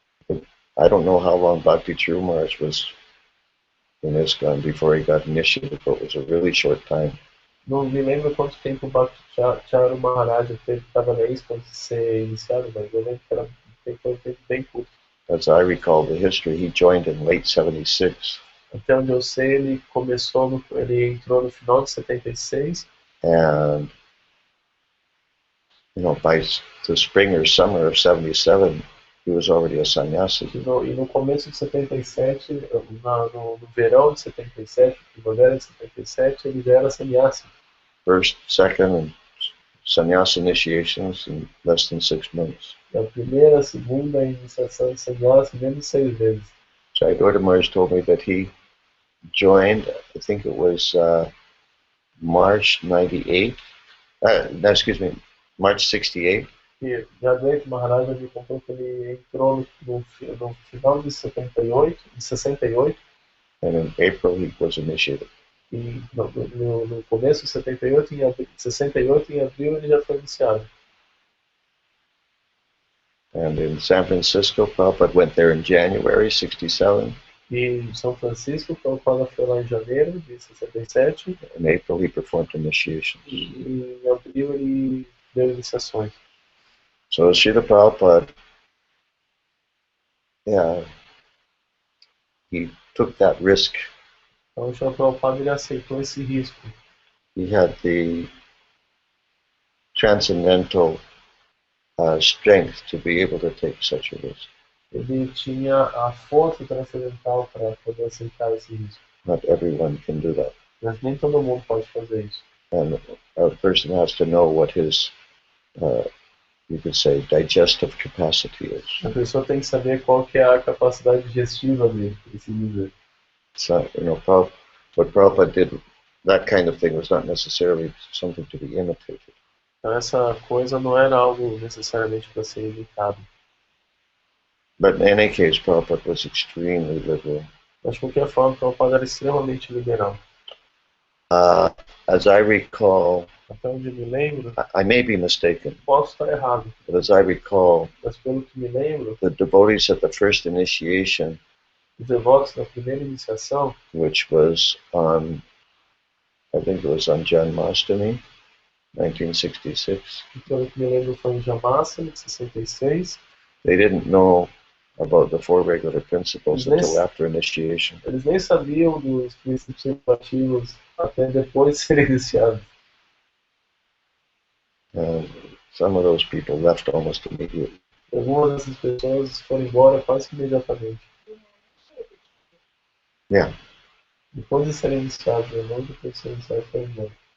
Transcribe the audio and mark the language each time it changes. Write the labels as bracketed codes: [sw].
[en] I don't know how long Bhakti Maharaj was in ISKCON before he got initiated, but it was a really short time. [pt] Não me lembro quanto tempo o Bhakti Charu Maharaj estava na ISKCON antes de ser iniciado, mas eu lembro que foi um tempo bem curto. [en] As I recall the history, he joined in late 76. [pt] Até onde eu sei, ele entrou no final de 76. [en] And, by the spring or summer of 77, he was already a sannyasi. [pt] E no começo de 77, no verão de 77, primavera de 77, ele já era sannyasi. [en] First, second, and sannyasa initiations in less than 6 months. [pt] A primeira, segunda iniciação de sannyasi, menos 6 meses. [en] Jayadurta Maharaj told me that he joined, I think it was March 98, March 68. [pt] E Jayadurta Maharaj me contou que ele entrou no final de 68, [en] and in April he was initiated. [pt] E no começo de 68, em 68, em abril, ele já foi iniciado. [en] And in San Francisco, Prabhupada went there in January 67. [pt] E em São Francisco, Prabhupada foi lá em janeiro de 67. [en] In April, he performed initiations. [pt] E em abril, ele deu iniciações. [en] So Srila Prabhupada, he took that risk. [pt] Então, o Srila Prabhupada ele aceitou esse risco. [en] He had the transcendental strength to be able to take such a risk. [pt] Ele tinha a força transcendental para poder aceitar esse risco. [en] Not everyone can do that. [pt] Mas nem todo mundo pode fazer isso. [en] And a person has to know what his, you could say, digestive capacity is. [pt] A pessoa tem que saber qual que é a capacidade digestiva dele, por assim dizer. [en] So, what Prabhupada did, that kind of thing was not necessarily something to be imitated. [pt] Então essa coisa não era algo necessariamente para ser imitado. [en] But in any case, Prabhupada was extremely liberal. [pt] Mas de qualquer forma, Prabhupada era extremamente liberal. [en] As I recall, [pt] Até onde me lembro, [en] I may be mistaken, [pt] posso estar errado, [en] but as I recall, [pt] mas pelo que me lembro, [en] the devotees at the first initiation, [pt] os devotos da primeira iniciação, [en] which was on, I think it was on Janmashtami, 1966, [pt] pelo que me lembro foi em Jamasa, de 66, [en] they didn't know about the four regular principles Yes. until after initiation. [pt] eles nem sabiam dos princípios educativos até depois de serem iniciados. [en] And some of those people left almost immediately. [pt] Algumas dessas pessoas foram embora quase que imediatamente. [en] Yeah. [pt] Depois de serem iniciados, não depois de serem iniciados, foram embora.